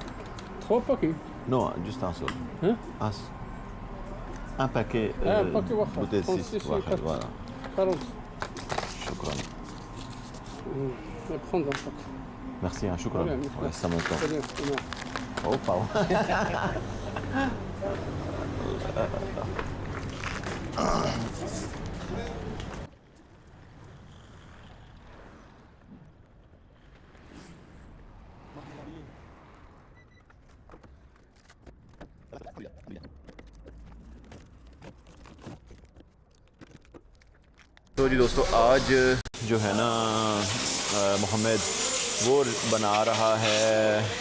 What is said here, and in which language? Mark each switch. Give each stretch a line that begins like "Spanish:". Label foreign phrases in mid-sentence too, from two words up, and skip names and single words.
French: 3 paquets? Non, juste un seul. Hein? Un paquet. Un paquet واحد. Peut-être 6. 36 et Voilà. 40. Shukran. On va prendre un paquet. Merci, hein, shukran. Voilà, Ouais, ça me compte. Très bien, c'est bien. Oh, pardon.
Hindi: तो जी दोस्तों, आज जो है ना मोहम्मद वो बना रहा है